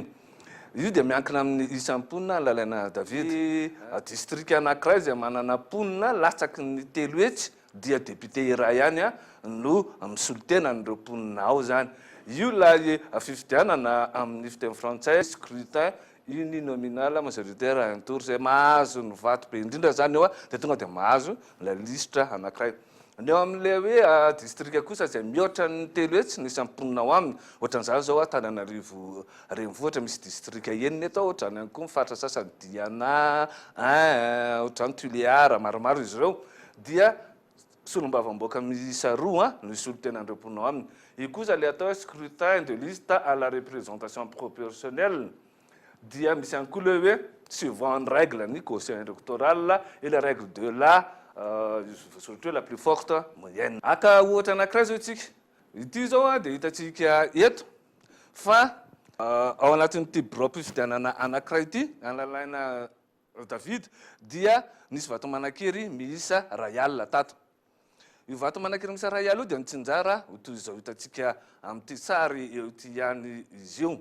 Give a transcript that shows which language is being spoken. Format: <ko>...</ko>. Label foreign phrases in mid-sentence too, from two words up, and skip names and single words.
<mg>Io dia miankina amin'ny isam-ponina lalaina David. Distrika anankiray izay manana ponina latsaky ny 3 hetsy dia député iray ihany no misolo-tena n'ireo ponina ao zany. Io ilay fifidianana amin'ny fiteny frantsay</mg> <fr>scrutin uninominal majoritaire un tour</fr> <mg>izay mahazo ny vato be indrindra zany eo dia tonga dia mahazo la listra anankiray. Ny eo amin'ilay hoe distrika kosa izay mihoatra ny 3 hetsy nisy amponina ao aminy. Ohatran'izany zao Tananarivo renivohitra misy distrika enina eto, ohatrany ihany koa Fatra Sasany Diana, ohatrany Tuléar, maromaro izy ireo dia solombavamboaka miisa 2 no isolo-tena an'ireo ponina ao aminy. Io kosa ilay atao</mg> <fr>scrutin de liste à la représentation proportionnelle</fr> <mg>dia misy ihany koa le hoe</mg> <fr>suivant une règle ni quotient électoral et la règle de surtout la plus forte moyenne.</fr> <mg>Aka ohatra anankiray zao itsika ity zao dia hitantsika eto fa ao anatin'ity bloc fifidianana anankiray ity analalaina David dia nisy vato manakery miisa Rayal tato. Io vato manakery miisa Rayal io dia nitsinjara toy izao hitantsika amin'ity sary eo ity ihany izy io.</mg>